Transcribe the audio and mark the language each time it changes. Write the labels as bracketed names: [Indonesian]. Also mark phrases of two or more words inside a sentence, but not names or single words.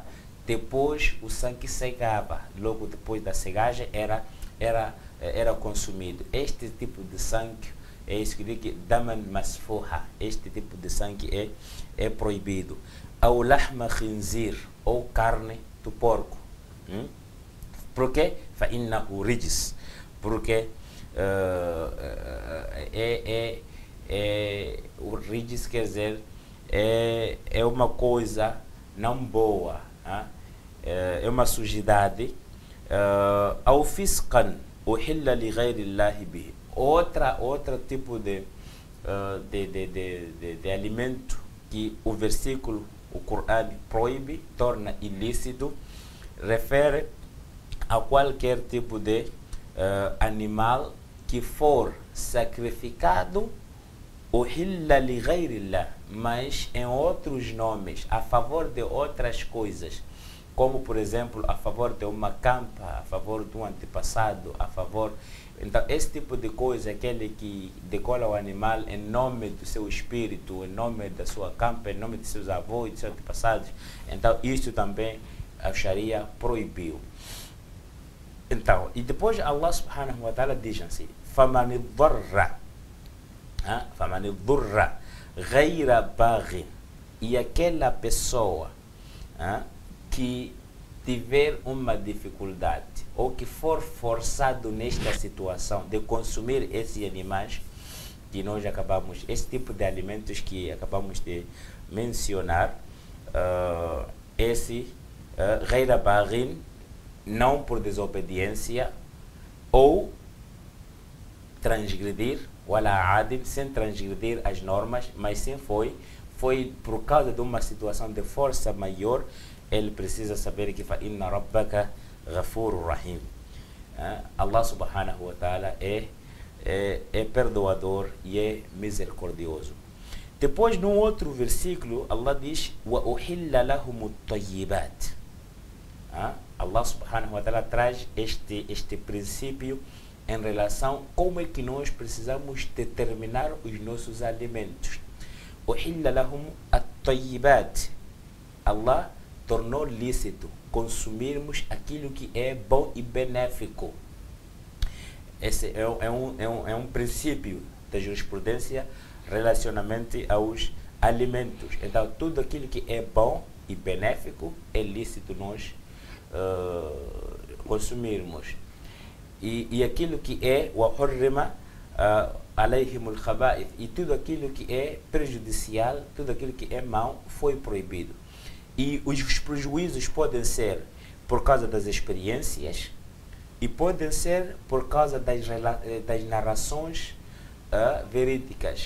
[Portuguese] Depois o sangue secava, logo depois da secagem era consumido. Este tipo de sangue é isso que diz que [Arabic] دماً مسفوحاً, [Portuguese] este tipo de sangue é proibido. [Arabic] أو لحم خنزير, [Portuguese] ou carne do porco. Por quê? [Arabic] فإنه رجس, [Portuguese] porque o rijs quer dizer é uma coisa não boa, é uma sujidade. [Arabic] أو فسقاً أهل لغير الله به, [Portuguese] outro tipo de alimento que o versículo, o Corão proíbe, torna ilícito, refere a qualquer tipo de animal que for sacrificado [Arabic] أهل لغير الله, [Portuguese] mas em outros nomes, a favor de outras coisas, como por exemplo a favor de uma campa, a favor de um antepassado, a favor. Então, esse tipo de coisa, aquele que decola o animal em nome do seu espírito, em nome da sua campa, em nome de seus avós e de seus antepassados, então isso também a Sharia proibiu. Então, e depois [Arabic] الله سبحانه وتعالى [Portuguese] diz assim: [Arabic] فَمَنِ الضُّرَّ غَيْرَ بَاغٍ, [Portuguese] e aquela pessoa que tiver uma dificuldade ou que for forçado nesta situação de consumir esses animais que nós acabamos, esse tipo de alimentos que acabamos de mencionar, esse [Arabic] غير باغ, [Portuguese] não por desobediência ou transgredir, [Arabic] ولا عاد, [Portuguese] sem transgredir as normas, mas sim foi por causa de uma situação de força maior. Ele precisa saber que [Arabic] إن ربك غفور رحيم. الله سبحانه وتعالى [Portuguese] é perdoador e é misericordioso. Depois, no outro versículo, Allah diz [Arabic] وأحل لهم الطيبات. الله سبحانه وتعالى [Portuguese] traz este princípio em relação a como é que nós precisamos determinar os nossos alimentos. [Arabic] أحل لهم الطيبات. [Portuguese] Allah tornou lícito consumirmos aquilo que é bom e benéfico. Esse é um princípio da jurisprudência relacionamente aos alimentos. Então, tudo aquilo que é bom e benéfico é lícito nós consumirmos. E aquilo que é [Arabic] وحرم عليهم الخبائث, [Portuguese] e tudo aquilo que é prejudicial, tudo aquilo que é mau, foi proibido. E os prejuízos podem ser por causa das experiências e podem ser por causa das narrações verídicas.